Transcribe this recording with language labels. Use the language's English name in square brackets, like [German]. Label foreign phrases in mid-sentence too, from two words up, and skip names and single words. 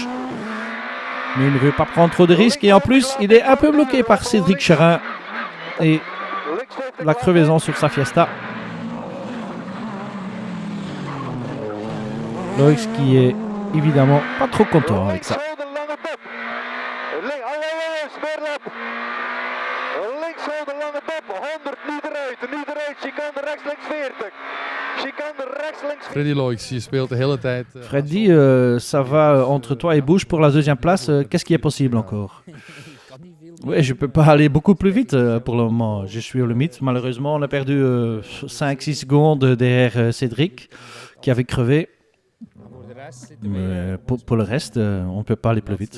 [French] Mais il ne veut pas prendre trop de risques et en plus, il est un peu bloqué par Cédric Cherin et la crevaison sur sa Fiesta. Loix qui est évidemment pas trop content avec ça. [Dutch] Linkshouden lange top, 100 nu eruit, chicane rechts links 40. Chicane rechts links 40. Freddy Loix, je speelt de hele tijd. [French] Freddy, ça va entre toi et Bush pour la 2e place. Qu'est-ce qui est possible encore? Oui, je ne peux pas aller beaucoup plus vite pour le moment. Je suis au limite. Malheureusement, on a perdu 5-6 secondes derrière Cédric qui avait crevé. Mais pour le reste, on ne peut pas aller plus vite.